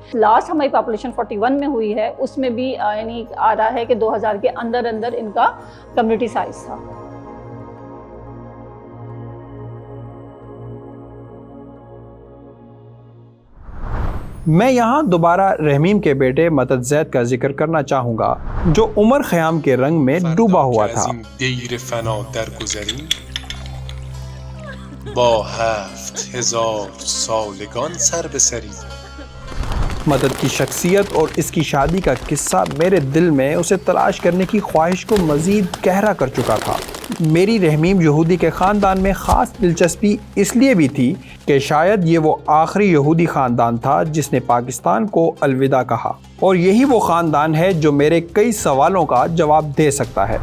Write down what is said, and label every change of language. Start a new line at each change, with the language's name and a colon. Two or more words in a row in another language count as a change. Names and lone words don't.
Hindi: लास्ट हमारी पॉपुलेशन 41 में हुई है, उसमें भी यानी आ रहा है कि 2000 के अंदर अंदर इनका कम्युनिटी साइज था। मैं यहाँ दोबारा रहमीम के बेटे मदद ज़ैद का जिक्र करना चाहूँगा, जो उमर ख़याम के रंग में डूबा हुआ था।
Persian: با 7000 سالگان سر به سری
Hindi: मदद की शख्सियत और इसकी शादी का किस्सा मेरे दिल में उसे तलाश करने की ख्वाहिश को मज़ीद गहरा कर चुका था। मेरी रहमीम यहूदी के ख़ानदान में ख़ास दिलचस्पी इसलिए भी थी कि शायद ये वो आखिरी यहूदी ख़ानदान था जिसने पाकिस्तान को अलविदा कहा, और यही वो ख़ानदान है जो मेरे कई सवालों का जवाब दे सकता है।